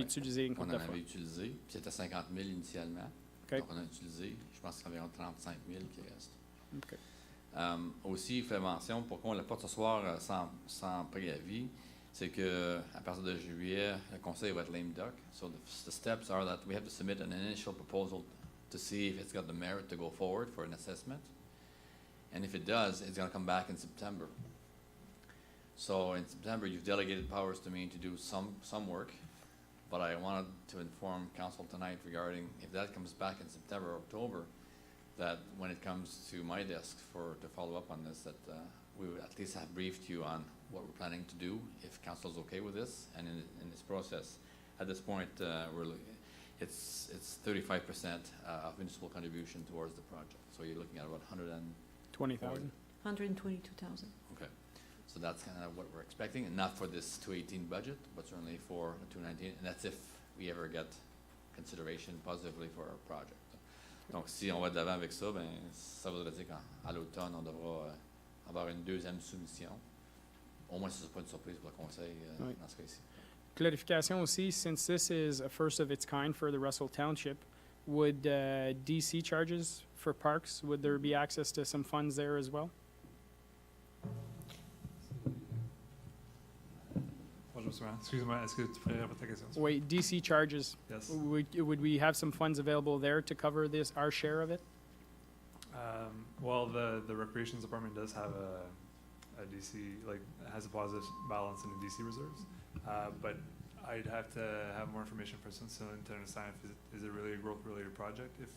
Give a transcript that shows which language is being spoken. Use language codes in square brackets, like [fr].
[fr] utilisé une On couple en de fois. avait utilisé, puis c'était 50 000 initialement. OK. Donc on a utilisé, je pense que c'est environ 35 000 qui restent. OK. Aussi, il fait mention, pourquoi on ne l'a pas ce soir sans préavis, c'est que à partir de juillet, le conseil va être [en] lame duck. So the steps are that we have to submit an initial proposal to see if it's got the merit to go forward for an assessment. And if it does, it's going to come back in September. So in September, you've delegated powers to me to do some work, but I wanted to inform council tonight regarding if that comes back in September or October, that when it comes to my desk to follow up on this, that we would at least have briefed you on what we're planning to do, if council's okay with this, and in this process. At this point, it's 35% of municipal contribution towards the project. So you're looking at about 20,000. 122,000. Okay. So that's kind of what we're expecting, and not for this 2018 budget, but certainly for 2019, and that's if we ever get consideration positively for our project. [fr] Donc, si on va de l'avant avec ça, ben, ça voudrait dire qu'à l'automne, on devra avoir une deuxième soumission. Au moins, ce ne sera pas une surprise pour le conseil Oui. dans ce cas-ci. Clarification aussi, [en] since this is a first of its kind for the Russell Township, would DC charges for parks, would there be access to some funds there as well? [fr] Bonjour, monsieur le maire. Excuse-moi, est-ce que tu pourrais répéter ta question? [en] Wait, DC charges, Yes. would we have some funds available there to cover this, our share of it? Well, the recreation department does have a DC, like, has a positive balance in the DC reserves. But I'd have to have more information for Cecilia to understand if is it really a growth-related project.